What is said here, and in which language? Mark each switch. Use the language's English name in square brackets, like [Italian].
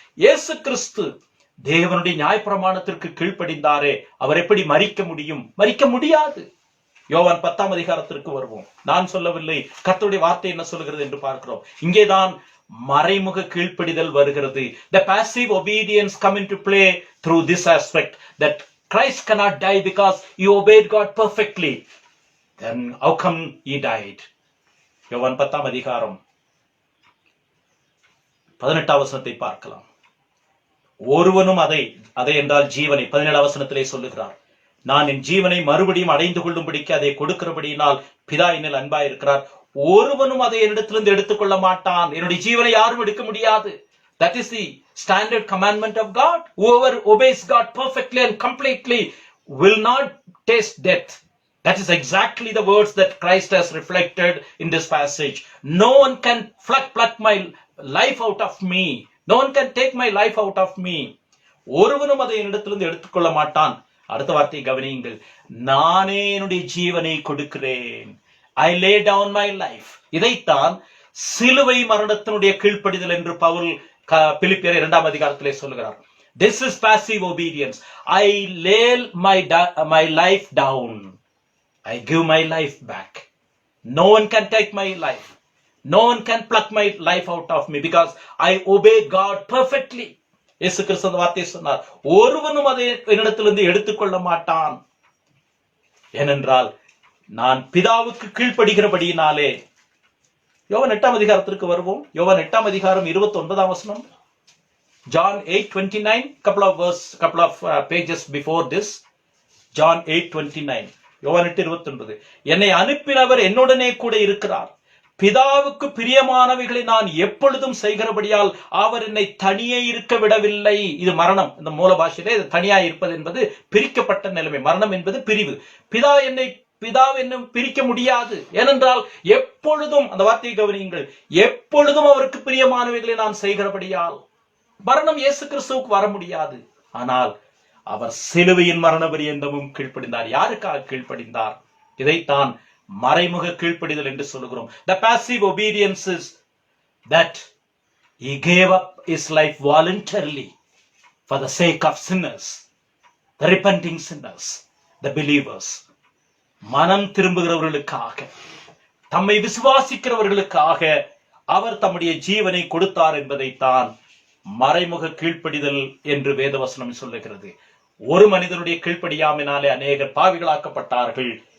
[Tamil] இயேசு கிறிஸ்து தேவனுடைய நியாயப்பிரமாணத்திற்கு கீழ்ப்படிந்தாரே, அவர் எப்படி மரிக்க முடியும்? மரிக்க முடியாது. யோவான் 10ஆம் அதிகாரத்திற்கு வருவோம். நான் சொல்லவில்லை, கர்த்தருடைய வார்த்தை என்ன சொல்கிறது என்று பார்க்கிறோம். இங்கேதான் மறைமுக கீழ்ப்படிதல் வருகிறது. [English] The passive obedience come into play through this aspect, that Christ cannot die because he obeyed God perfectly. Then how come he died? [Tamil] யோவான் 10ஆம் அதிகாரம் 18ஆம் வசனத்தை பார்க்கலாம். ஒருவனும் அதை என்றால் ஜீவனை 17ஆம் வசனத்திலே சொல்லுகிறார். நான் என் ஜீவனை மறுபடியும் அடைந்து கொள்ளும்படிக்கு அதை கொடுக்கிறபடியினால் பிதா என்னில் அன்பாய் இருக்கிறார். ஒருவனும் அதை என்னிடத்திலிருந்து எடுத்துக்கொள்ள மாட்டான். என்னுடைய ஜீவனை யாரும் எடுக்க முடியாது. [English] That is the standard commandment of God. Whoever obeys God perfectly and completely will not taste death. That is exactly the words that Christ has reflected in this passage. No one can pluck my life out of me. No one can take my life out of me. [Tamil] ஒருவனும் அதை என்னிடத்திலிருந்து எடுத்துக்கொள்ள மாட்டான். அடுத்த வார்த்தையை கவனியுங்கள். நானே என்னுடைய ஜீவனை கொடுக்கிறேன். [English] I lay down my life. [Tamil] இதைத்தான் சிலுவை மரணத்தினுடைய கீழ்ப்படிதல் என்று பவுல் பிலிப்பியர் 2ஆம் அதிகாரத்திலே சொல்லுகிறார். [English] This is passive obedience. I lay my life down. I give my life back. No one can take my life. No one can pluck my life out of me because I obey God perfectly. [Tamil] இயேசு கிறிஸ்து அந்த வார்த்தையை சொன்னார். ஒருவனும் அதை என்னிடத்திலிருந்து எடுத்துக்கொள்ள மாட்டான். ஏனென்றால் நான் பிதாவுக்கு கீழ்ப்படுகிறபடியினாலே. யோவான் 8ஆம் அதிகாரத்திற்கு வருவோம். யோவான் 8ஆம் அதிகாரம் 29ஆம் வசனம். [English] John 8:29, couple of pages before this. John 8:29. யோவான் 8:29. [Tamil] என்னை அனுப்பினவர் என்னுடனே கூட இருக்கிறார். பிதாவுக்கு பிரியமானவைகளை நான் எப்பொழுதும் செய்கிறபடியால் அவர் என்னை தனியே இருக்க விடவில்லை. இது மரணம். இந்த மூல பாஷையிலே தனியா இருப்பது என்பது பிரிக்கப்பட்ட நிலைமை. மரணம் என்பது பிரிவு. பிதா என்னை பிரிக்க முடியாது. ஏனென்றால் எப்பொழுதும், அந்த வார்த்தையை கவனியுங்கள், எப்பொழுதும் அவருக்கு பிரியமானவைகளை நான் செய்கிறபடியால் மரணம் இயேசு கிறிஸ்துவுக்கு வர முடியாது. ஆனால் அவர் சிலுவையின் மரண பரியந்தமும் கீழ்ப்படிந்தார். யாருக்காக கீழ்ப்படிந்தார்? இதைத்தான் மறைமுக கீழ்ப்படிதல் என்று சொல்லுகிறோம். [English] The passive obedience is that he gave up his life voluntarily for the sake of sinners, the repenting sinners, the believers. [Tamil] மனம் திரும்புகிறவர்களுக்காக, தம்மை விசுவாசிக்கிறவர்களுக்காக அவர் தம்முடைய ஜீவனை கொடுத்தார் என்பதைத்தான் மறைமுக கீழ்ப்படிதல் என்று வேதவசனம் சொல்லுகிறது. ஒரு மனிதனுடைய கீழ்ப்படியாமையினாலே அநேகர் பாவிகளாக்கப்பட்டார்கள்.